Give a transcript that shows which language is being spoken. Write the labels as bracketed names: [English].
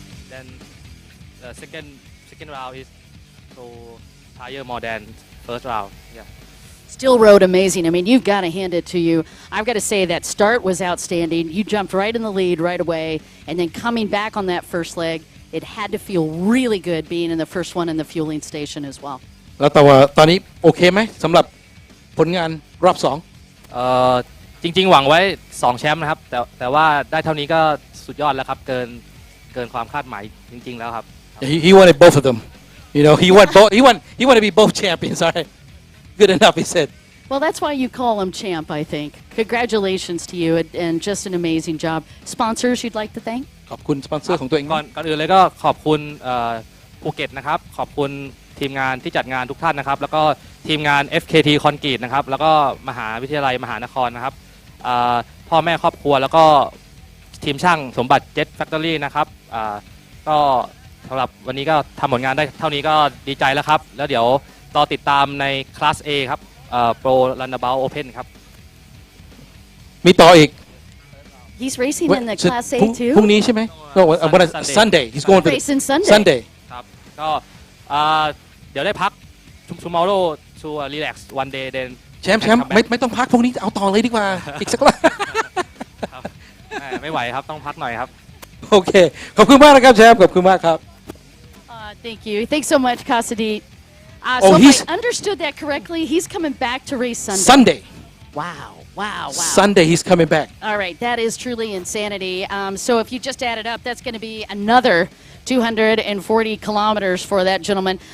[English] Then the second round is so tire more than first round. Yeah. Still rode amazing. I mean, you've got to hand it to you. I've got to say that start was outstanding. You jumped right in the lead right away, and then coming back on that first leg, it had to feel really good being in the first one in the fueling station as well. [Thai] แล้วแต่ว่าตอนนี้โอเคไหมสำหรับผลงานรอบ2 จริงๆหวังไว้2แชมป์นะครับแต่ว่าได้เท่านี้ก็สุดยอดแล้วครับเกินความคาดหมายจริงๆแล้วครับ [English] He wanted both of them. He wanted to be both champions. All right. Good enough, he said. Well, that's why you call him champ, I think. Congratulations to you, and just an amazing job. Sponsors you'd like to thank? [Thai] ขอบคุณสปอนเซอร์ของตัวเอง ก่อนอื่นเลยก็ขอบคุณภูเก็ตนะครับขอบคุณทีมงานที่จัดงานทุกท่านนะครับแล้วก็ทีมงาน FKT คอนกรีตนะครับแล้วก็มหาวิทยาลัยมหานครนะครับพ่อแม่ครอบครัวแล้วก็ ทีมช่างสมบัติเจ็ตแฟคทอรี่นะครับก็สำหรับวันนี้ก็ทำผลงานได้เท่านี้ก็ดีใจแล้วครับแล้วเดี๋ยวรอติดตามในคลาส A ครับPro Runabout Open ครับ มีต่ออีก [English] He's racing in the Class A [Thai] พรุ่ง [English] too. [Thai] นี้ใช่ไหม [English] No, Sunday. He's going for Racing Sunday. [Thai] ครับก็เดี๋ยวได้พัก [English] tomorrow to relax one day then [Thai] แชมป์ไม่ต้องพักพวกนี้เอาต่อเลยดีกว่า อีกสักรอบ ไม่ไหวครับต้องพักหน่อยครับ โอเคขอบคุณมากนะครับแชมป์ขอบคุณมากครับ [English] Thank you. Thanks so much, Cassidy. Oh, so if I understood that correctly, he's coming back to race Sunday. Wow. Wow. Sunday he's coming back. All right, that is truly insanity. So if you just add it up, that's going to be another 240 kilometers for that gentleman.